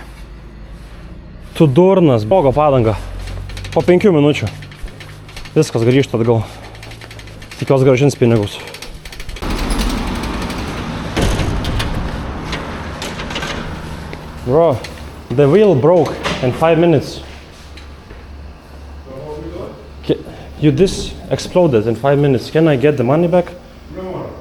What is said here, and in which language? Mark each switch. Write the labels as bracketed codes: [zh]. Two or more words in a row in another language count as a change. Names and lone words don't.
[lt] Tu durnas, sprogo padanga. Po 5 minučių. Viskas grįžta atgal. Tikiuosi grąžins pinigus. [en] Bro, the wheel broke in 5 minutes. This exploded in 5 minutes. Can I get the money back? No.